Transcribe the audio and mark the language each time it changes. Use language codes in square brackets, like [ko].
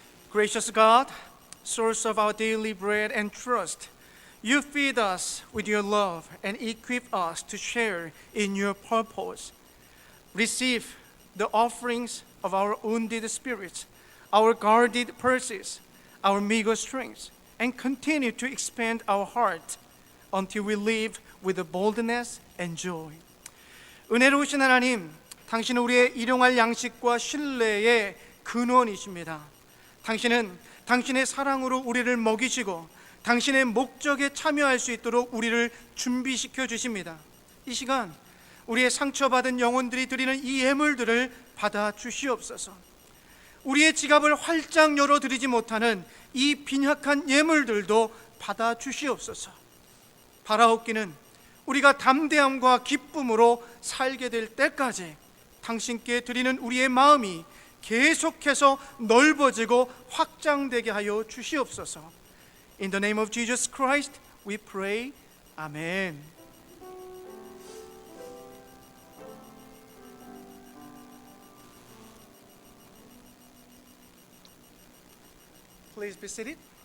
[en] Gracious God, source of our daily bread and trust, you feed us with your love and equip us to share in your purpose. Receive the offerings of our wounded spirits, our guarded purses, our meager strength, and continue to expand our heart until we live with boldness and joy. [ko] 은혜로우신 하나님, 당신은 우리의 일용할 양식과 신뢰의 근원이십니다. 당신은 당신의 사랑으로 우리를 먹이시고 당신의 목적에 참여할 수 있도록 우리를 준비시켜 주십니다. 이 시간 우리의 상처받은 영혼들이 드리는 이 예물들을 받아 주시옵소서. 우리의 지갑을 활짝 열어드리지 못하는 이 빈약한 예물들도 받아 주시옵소서. 바라옵기는 우리가 담대함과 기쁨으로 살게 될 때까지 당신께 드리는 우리의 마음이 계속해서 넓어지고 확장되게 하여 주시옵소서. [en] In the name of Jesus Christ, we pray. Amen. Please be seated.